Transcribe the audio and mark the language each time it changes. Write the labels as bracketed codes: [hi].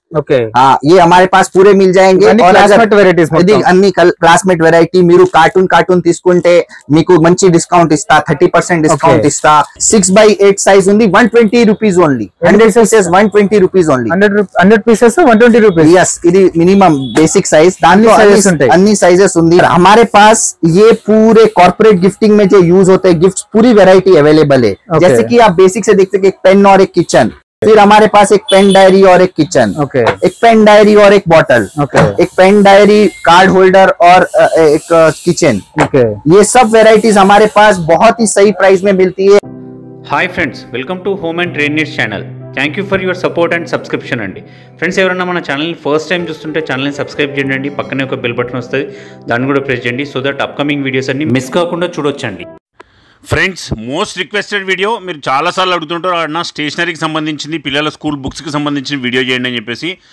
[hi] Okay, हाँ, ये हमारे पास पूरे मिल जाएंगे. और क्लासमेट वेराइटीज अन्नी क्लासमेट वेराइटी [te] మీరు కార్టూన్ తీసుకుంటే మీకు మంచి డిస్కౌంట్ ఇస్తా, [hi] 30% డిస్కౌంట్ ఇస్తా. [te] 6x8 సైజ్ ఉంది, 120 rupees only. 100 pieces 120 rupees only. 100 pieces 120 rupees. Yes, ఇది మినిమం బేసిక్ సైజ్. దాంట్లో అన్ని సైజెస్ ఉంది. [hi] हमारे पास ये पूरे कॉर्पोरेट गिफ्टिंग में जो यूज होते हैं गिफ्ट्स, पूरी वैरायटी अवेलेबल है. जैसे कि आप बेसिक से देखते हैं, एक पेन और एक किचन, फिर हमारे पास एक पेन डायरी और एक किचन, एक पेन डायरी और एक बॉटल, एक पेन डायरी, कार्ड होल्डर और एक किचन. ये सब वेराइटीज हमारे पास बहुत ही सही प्राइस में मिलती है. [en] Hi friends, welcome to home and trade needs channel. [te] Thank you for your support and subscription అండి. ఫ్రెండ్స్, ఎవరైనా మన ఛానల్ని ఫస్ట్ టైం చూస్తుంటే ఛానల్ని సబ్స్క్రైబ్ చేయండి. పక్కనే ఒక బెల్ బటన్ వస్తుంది, దాన్ని కూడా ప్రెస్ చేయండి, సో దట్ అప్కమింగ్ వీడియోస్ అన్ని మిస్ కాకుండా చూడొచ్చండి. ఫ్రెండ్స్, మోస్ట్ రిక్వెస్టెడ్ వీడియో, మీరు చాలాసార్లు అడుగుతుంటారు అన్న స్టేషనరీకి సంబంధించింది, పిల్లల స్కూల్ బుక్స్కి సంబంధించిన వీడియో చేయండి అని చెప్పేసి.